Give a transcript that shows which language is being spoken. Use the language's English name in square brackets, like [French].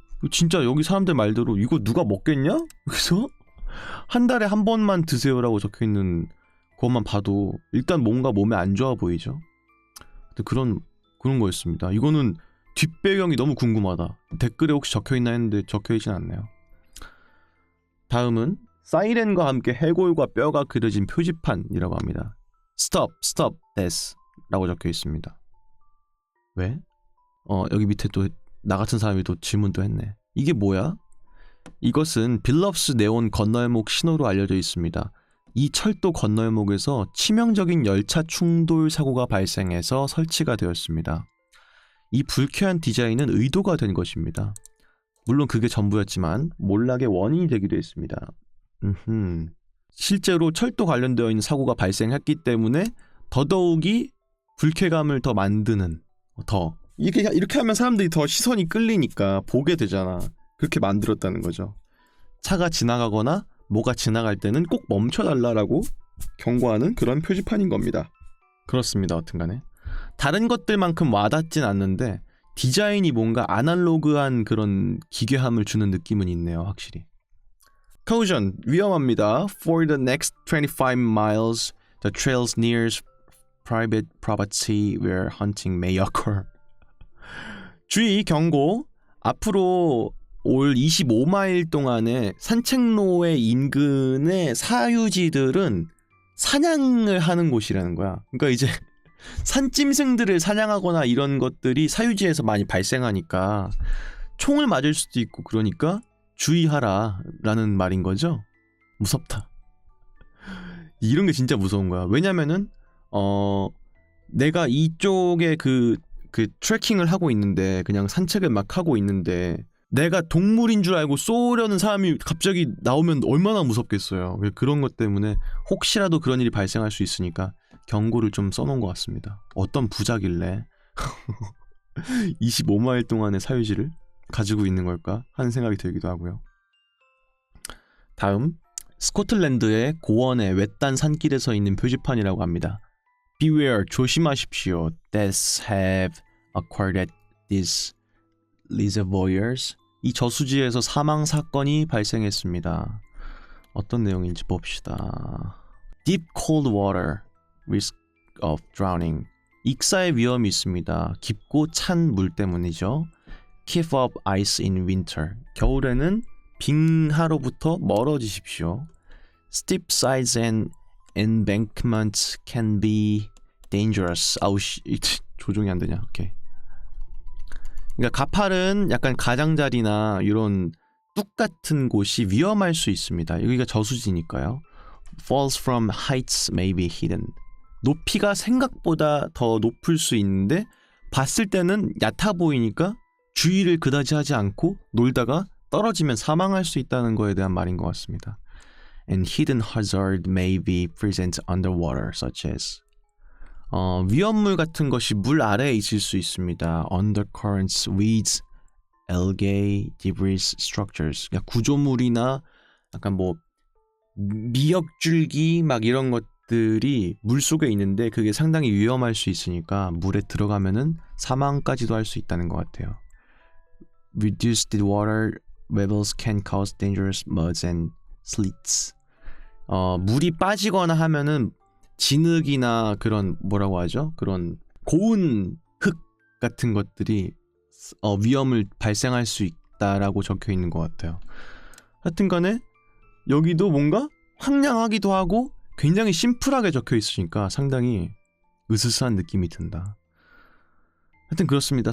[Korean] 진짜 여기 사람들 말대로 이거 누가 먹겠냐? 그래서 한 달에 한 번만 드세요라고 적혀있는 그것만 봐도 일단 뭔가 몸에 안 좋아 보이죠. 근데 그런 거였습니다. 이거는 뒷배경이 너무 궁금하다. 댓글에 혹시 적혀있나 했는데 적혀있진 않네요. 다음은 사이렌과 함께 해골과 뼈가 그려진 표지판이라고 합니다. [English] Stop, stop, this [Korean] 라고 적혀있습니다. 왜? 여기 밑에 또 나 같은 사람이 또 질문도 했네. 이게 뭐야? 이것은 빌럽스 네온 건널목 신호로 알려져 있습니다. 이 철도 건널목에서 치명적인 열차 충돌 사고가 발생해서 설치가 되었습니다. 이 불쾌한 디자인은 의도가 된 것입니다. 물론 그게 전부였지만 몰락의 원인이 되기도 했습니다. 실제로 철도 관련되어 있는 사고가 발생했기 때문에 더더욱이 불쾌감을 더 만드는, 이렇게 하면 사람들이 더 시선이 끌리니까 보게 되잖아. 그렇게 만들었다는 거죠. 차가 지나가거나 뭐가 지나갈 때는 꼭 멈춰달라고 경고하는 그런 표지판인 겁니다. 그렇습니다. 여튼간에 다른 것들만큼 와닿진 않는데 디자인이 뭔가 아날로그한 그런 기괴함을 주는 느낌은 있네요. 확실히. [English] Caution, [Korean] 위험합니다. [English] For the next 25 miles, the trails near private property where hunting may occur. [Korean] 주의, 경고. 앞으로 올 25마일 동안에 산책로의 인근의 사유지들은 사냥을 하는 곳이라는 거야. 그러니까 이제 산짐승들을 사냥하거나 이런 것들이 사유지에서 많이 발생하니까 총을 맞을 수도 있고, 그러니까 주의하라 라는 말인 거죠. 무섭다. 이런 게 진짜 무서운 거야. 왜냐면은 내가 이쪽에 그 트레킹을 하고 있는데, 그냥 산책을 막 하고 있는데 내가 동물인 줄 알고 쏘려는 사람이 갑자기 나오면 얼마나 무섭겠어요. 그런 것 때문에 혹시라도 그런 일이 발생할 수 있으니까 경고를 좀 써놓은 것 같습니다. 어떤 부자길래 25마일 동안의 사유지를 가지고 있는 걸까 하는 생각이 들기도 하고요. 다음, 스코틀랜드의 고원의 외딴 산길에서 있는 표지판이라고 합니다. [English] Beware, [Korean] 조심하십시오. [English] Deaths have occurred at these reservoirs. [Korean] 이 저수지에서 사망 사건이 발생했습니다. 어떤 내용인지 봅시다. [English] Deep cold water, risk of drowning. [Korean] 익사의 위험이 있습니다. 깊고 찬 물 때문이죠. [English] Keep up ice in winter. [Korean] 겨울에는 빙하로부터 멀어지십시오. [English] Steep sides and embankments can be dangerous. [Korean] 아우씨, 조종이 안 되냐? 오케이. 그러니까 가팔은 약간 가장자리나 이런 뚝 같은 곳이 위험할 수 있습니다. 여기가 저수지니까요. [English] Falls from heights may be hidden. [Korean] 높이가 생각보다 더 높을 수 있는데 봤을 때는 얕아 보이니까 주의를 그다지 하지 않고 놀다가 떨어지면 사망할 수 있다는 거에 대한 말인 것 같습니다. [English] And hidden hazard may be present underwater, such as [Korean] 위험물 같은 것이 물 아래에 있을 수 있습니다. [English] Undercurrents, weeds, algae, debris, structures. [Korean] 그러니까 구조물이나 약간 뭐 미역줄기 막 이런 것들이 물 속에 있는데 그게 상당히 위험할 수 있으니까 물에 들어가면은 사망까지도 할 수 있다는 것 같아요. [English] Reduced water levels can cause dangerous muds and sleets. [Korean] 물이 빠지거나 하면은 진흙이나 그런 뭐라고 하죠? 그런 고운 흙 같은 것들이 위험을 발생할 수 있다라고 적혀 있는 것 같아요. 하여튼간에 여기도 뭔가 황량하기도 하고 굉장히 심플하게 적혀 있으니까 상당히 으스스한 느낌이 든다. 하여튼 그렇습니다.